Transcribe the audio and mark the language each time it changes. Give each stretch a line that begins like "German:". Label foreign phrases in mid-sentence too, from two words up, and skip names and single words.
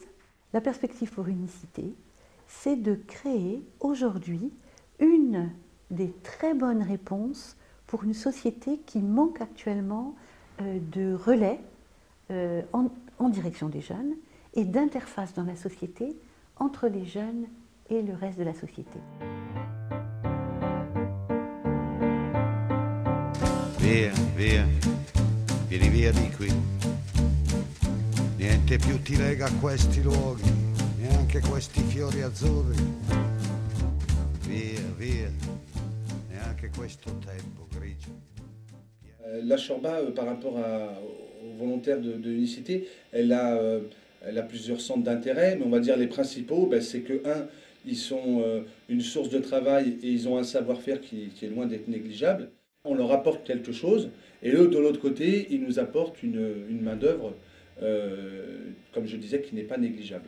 French: La perspective pour Unicité, c'est de créer aujourd'hui une des très bonnes réponses pour une société qui manque actuellement de relais en direction des jeunes et d'interface dans la société entre les jeunes et le reste de la société.
Italian: Via, via, vieni via di qui. Niente più ti lega a questi luoghi, neanche questi fiori azzurri. Via, via, neanche questo tempo grigio.
French: La Shorba, par rapport aux volontaires de Unicité, elle a plusieurs centres d'intérêt, mais on va dire les principaux, c'est que, ils sont une source de travail et ils ont un savoir-faire qui est loin d'être négligeable. On leur apporte quelque chose, et eux, de l'autre côté, ils nous apportent une main-d'œuvre, comme je disais, qui n'est pas négligeable.